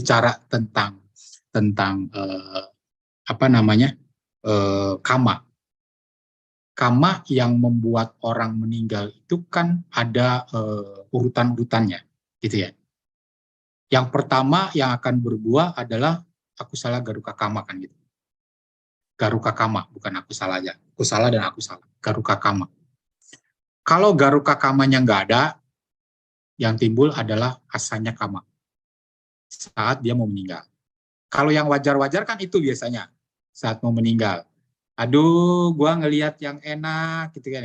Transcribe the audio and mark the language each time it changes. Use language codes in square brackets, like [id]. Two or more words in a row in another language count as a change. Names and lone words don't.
[id] Ketika kita bicara tentang kama. Kama yang membuat orang meninggal itu kan ada urutan-urutannya, gitu ya. Yang pertama yang akan berbuah adalah [pi] akusala garuka kama [id] kan gitu. [pi] Garuka kama, [id] bukan akusala aja. [pi] Akusala dan akusala, garuka kama. [id] Kalau [pi] garuka kamanya [id] nggak ada, yang timbul adalah [pi] asanya kama [id] saat dia mau meninggal. Kalau yang wajar-wajar kan itu biasanya saat mau meninggal. Aduh, gua ngelihat yang enak gitu kan ya.